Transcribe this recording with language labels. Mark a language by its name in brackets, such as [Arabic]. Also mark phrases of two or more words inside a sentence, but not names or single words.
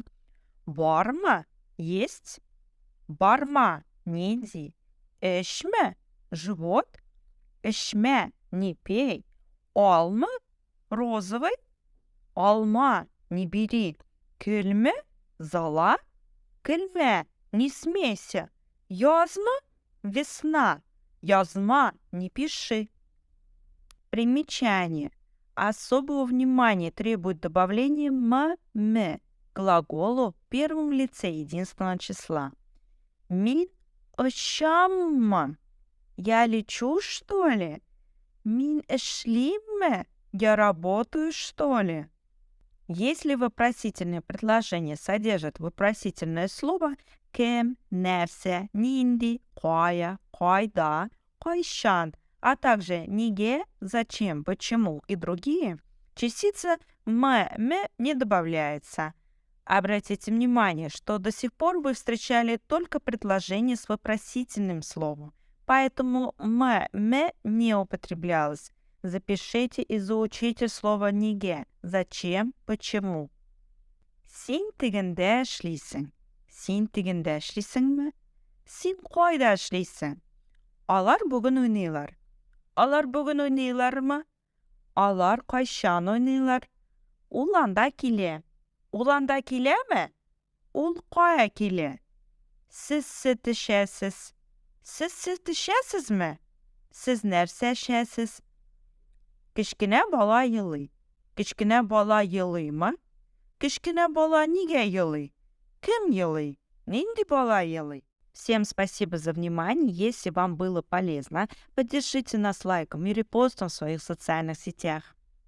[Russian] Барма – есть. Барма – не иди. Эшме – живот. Эшме – не пей. Алма – розовый. Алма – не бери. Кельме – зола. Кельме – не смейся. Язма – весна. Язма – не пиши. Примечание. Особого внимания требует добавление ме к глаголу в первом лице единственного числа. [Tatar] Мин ошамма. [Russian] Я лечу, что ли? [Tatar] Мин эшлимме. [Russian] Я работаю, что ли? Если вопросительное предложение содержит вопросительное слово [Tatar] кем, нерсе, нинди, кая, кайда, кайшан, [Russian] а также «ниге», «зачем», «почему» и другие, частица «ме» не добавляется. Обратите внимание, что до сих пор вы встречали только предложение с вопросительным словом, поэтому «ме» не употреблялось. Запишите и заучите слово «ниге», «зачем», «почему». [Tatar] Син тигенде эшлисең. Син тигенде эшлисеңме? Син кайда эшлисең? Алар бүген уйныйлар. Алар бүген уйныйлармы? Алар кайчан уйныйлар? Ул анда килә. Ул анда киләме? Ул кая килә? Сез сөт эчәсез. Сез сөт эчәсезме? Сез нәрсә эчәсез? Кечкенә бала елый. Кечкенә бала елыймы? Кечкенә бала нигә елый? Кем елый? Нинди бала елый? [Russian] Всем спасибо за внимание. Если вам было полезно, поддержите нас лайком и репостом в своих социальных сетях.